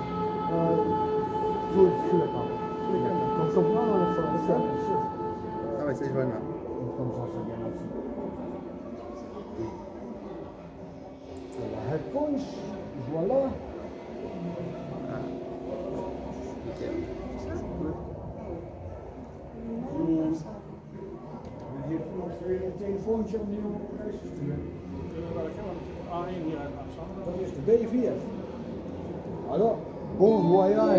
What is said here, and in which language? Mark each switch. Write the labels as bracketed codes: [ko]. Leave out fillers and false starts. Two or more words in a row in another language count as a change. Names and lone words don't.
[fr] Sur le camp. Comme ça, on va faire ça. Ah ouais, ça je vois mal. Comme ça, c'est bien aussi. La headphones, voilà. Nickel. [nl] Je heb nog weer een telefoontje om die op reis te sturen. Dat is de B4. [fr] Alors, bon voyage.